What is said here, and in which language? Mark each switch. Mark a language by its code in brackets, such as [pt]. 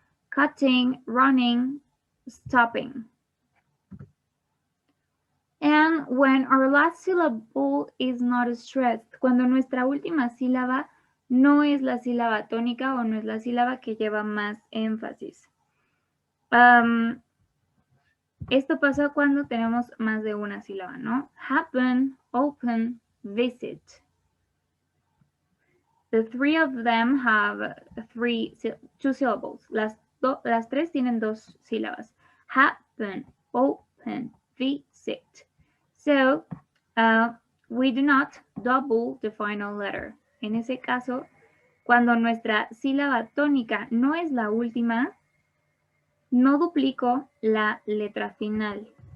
[en] Cutting, running, stopping. And when our last syllable is not stressed, [es] cuando nuestra última sílaba no es la sílaba tónica o no es la sílaba que lleva más énfasis. Esto pasa cuando tenemos más de una sílaba, ¿no? [en] Happen, open, visit. The three of them have two syllables. [es] Las tres tienen dos sílabas. [en] Happen, open, visit. So, we do not double the final letter. [es] En ese caso, cuando nuestra sílaba tónica no es la última, no duplico la letra final.